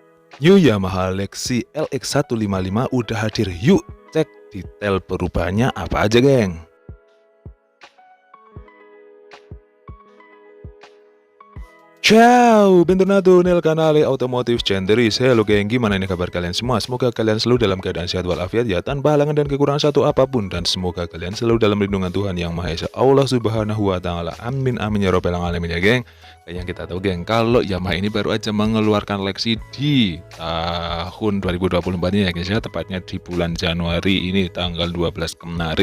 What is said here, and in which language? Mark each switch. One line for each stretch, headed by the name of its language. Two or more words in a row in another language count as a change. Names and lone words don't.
Indonesian: New Yamaha Lexi LX155 udah hadir, yuk cek detail perubahannya apa aja geng.
Italian: Ciao, bentornato nel canale Automotive Centeris.
Indonesian: Halo geng, gimana nih kabar kalian semua? Semoga kalian selalu dalam keadaan sehat walafiat ya, tanpa halangan dan kekurangan satu apapun. Dan semoga kalian selalu dalam lindungan Tuhan Yang Maha Esa,
Arabic: الله سبحانه وتعالى. آمين آمين يا رب العالمين
Indonesian: ya geng. Kayak yang kita tahu geng, kalau Yamaha ini baru aja mengeluarkan Lexi di tahun 2024 ini ya guys ya, tepatnya di bulan Januari ini tanggal 12 kemarin.